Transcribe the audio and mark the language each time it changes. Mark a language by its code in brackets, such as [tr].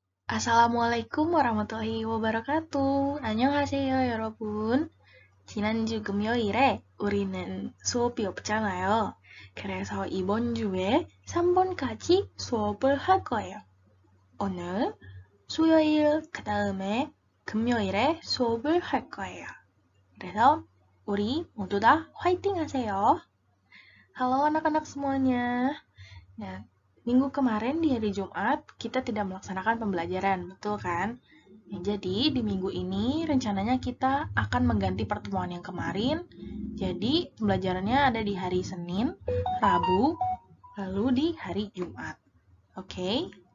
[ar] Assalamualaikum warahmatullahi wa바라카투. [ko] 안녕하세요, 여러분. 지난주 금요일에 우리는 수업이 없잖아요. 그래서 이번 주에 3번까지 수업을 할 거예요. 오늘 수요일, 그 다음에 금요일에 수업을 할 거예요. 그래서 우리 모두 다 화이팅 하세요. [id] Halo anak-anak semuanya. Nah, minggu kemarin di hari Jumat, kita tidak melaksanakan pembelajaran, betul kan? Nah, jadi di minggu ini rencananya kita akan mengganti pertemuan yang kemarin. Jadi pembelajarannya ada di hari Senin, Rabu, lalu di hari Jumat. Oke?